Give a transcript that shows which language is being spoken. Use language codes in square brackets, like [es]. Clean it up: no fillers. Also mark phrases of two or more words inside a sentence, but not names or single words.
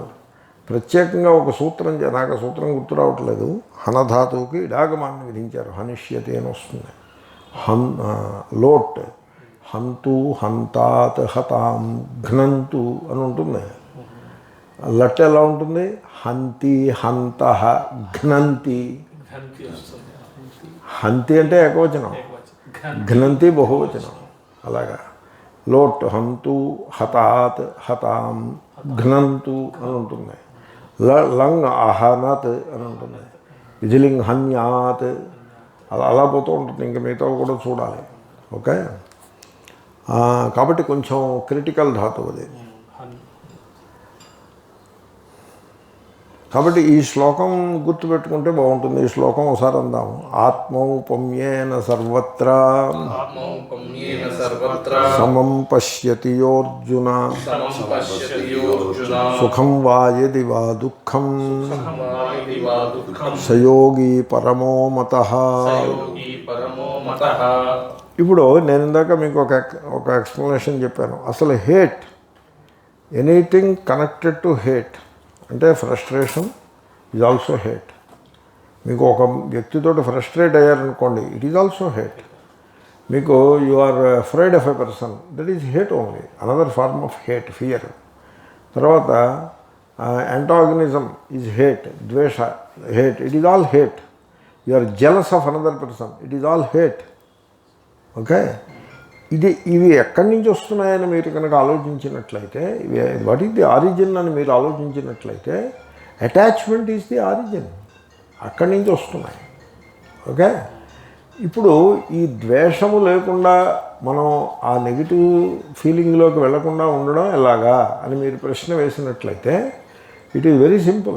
[te] ప్రత్యేకంగా ఒక సూత్రం, నాకు ఆ సూత్రం గుర్తు రావట్లేదు, హనధాతువుకి ఇడాగమాన్ని విధించారు. హనిష్యతి అని వస్తుంది. లోట్, హంతు, హంతాత్, హతాం, ఘ్నంతు అని ఉంటుంది. లట్ ఎలా ఉంటుంది? హంతి, హంత, ఘ్నంతి. ఘ్నంతి వస్తుంది హంతి అంటే ఏకవచనం, ఘ్నంతి బహువచనం. అలాగా లోట్, హంతు, హతాత్, హతాం, ఘ్నంతు అని ఉంటుంది. లంగ్, అహనత్ అని ఉంటుంది. విజిలింగ్, హన్యాత్. అలా పోతూ ఉంటుంది. ఇంకా మిగతా కూడా చూడాలి. ఓకే, కాబట్టి కొంచెం క్రిటికల్ ధాతువు అది. కాబట్టి ఈ శ్లోకం గుర్తుపెట్టుకుంటే బాగుంటుంది. ఈ శ్లోకం ఒకసారి అందాము. [sa] ఆత్మౌపమ్యేన సర్వత్రా आत्मौपम्येन सर्वत्र సమం పశ్యతి యోర్జున समं पश्यति योऽर्जुन సుఖం వా యది వా దుఃఖం वा इति वा दुःखं సయోగి పరమో మతః. योगी परमो मतः [te] ఇప్పుడు నేను ఇందాక మీకు ఒక ఎక్స్ప్లెనేషన్ చెప్పాను. [en] అసలు hate, anything connected to hate అంటే frustration is also hate. [te] మీకు ఒక వ్యక్తితో ఫ్రస్ట్రేట్ అయ్యారనుకోండి, [en] it is also hate. మీకు you are afraid of a person, that is hate only, another form of hate, fear. తర్వాత antagonism is hate, ద్వేష, hate, it is all hate. you are jealous of another person, it is all hate. [te] ఓకే, ఇవి ఎక్కడి నుంచి వస్తున్నాయని మీరు కనుక ఆలోచించినట్లయితే, [en] what is the origin [te] అని మీరు ఆలోచించినట్లయితే, [en] attachment is the origin. [te] అక్కడి నుంచి వస్తున్నాయి. ఓకే, ఇప్పుడు ఈ ద్వేషము లేకుండా మనం ఆ [en] negative feelingలోకి [te] వెళ్లకుండా ఉండడం ఎలాగా అని మీరు ప్రశ్న వేసినట్లయితే, [en] it is very simple.